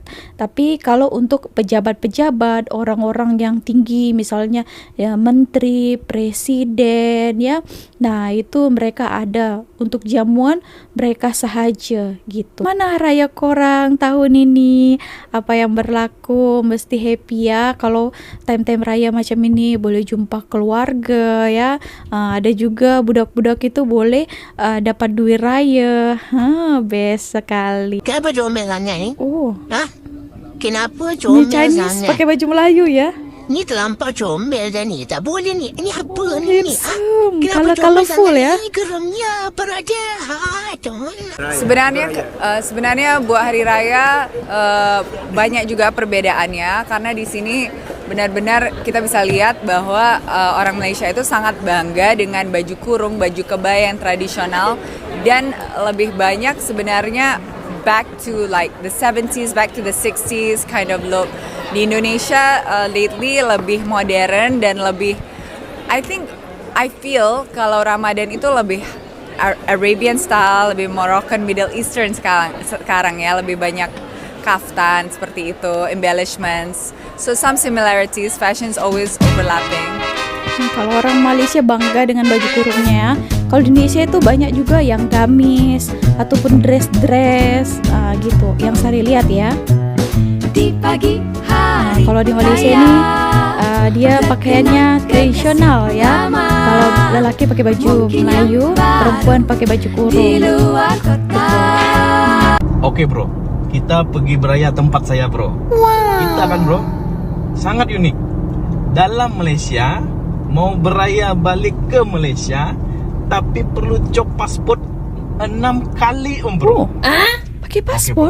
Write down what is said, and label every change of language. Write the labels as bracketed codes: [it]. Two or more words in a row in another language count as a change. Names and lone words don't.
[id] Tapi kalau untuk pejabat-pejabat, orang-orang yang tinggi, misalnya ya menteri, presiden ya, nah itu mereka ada untuk jamuan mereka sahaja gitu. [ms] Mana raya korang tahun ini? Apa yang berlaku? Mesti happy ya. Kalau time-time raya macam ini boleh jumpa keluarga ya. Ada juga budak-budak itu boleh dapat duit raya. Best sekali. Kenapa comelannya ini? Oh, Hah? Kenapa ini Chinese comelannya? pakai baju Melayu ya. Ni terlampau comel dah ni. Tak boleh ni. Ini apa ni? Handsome, Kenapa colorful comel ya. sangat? Ini geramnya parada. [id] Sebenarnya buat hari raya banyak juga perbedaannya karena di sini benar-benar kita bisa lihat bahwa orang Malaysia itu sangat bangga dengan baju kurung, baju kebaya yang tradisional dan lebih banyak sebenarnya [en] back to like the 70s, back to the 60s kind of look. [id] Di Indonesia lately lebih modern dan lebih [en] I feel [id] kalau Ramadan itu lebih [en] Arabian style, [id] lebih Moroccan, [en] Middle Eastern [id] sekarang ya, lebih banyak kaftan seperti itu, embellishments. [en] So some similarities, fashion's always overlapping. [id] Kalau orang Malaysia bangga dengan baju kurungnya ya. Kalau di Indonesia itu banyak juga yang gamis ataupun dress-dress gitu yang Sari lihat ya. Di pagi hari [ms] Kalau di Malaysia ini dia pakaiannya tradisional ya. Kalau lelaki pakai baju Melayu, perempuan pakai baju kurung. Oke bro, kita pergi beraya tempat saya bro. Kita kan bro, sangat unik. Dalam Malaysia, mau beraya balik ke Malaysia, tapi perlu cop pasport 6 kali bro. Pakai paspor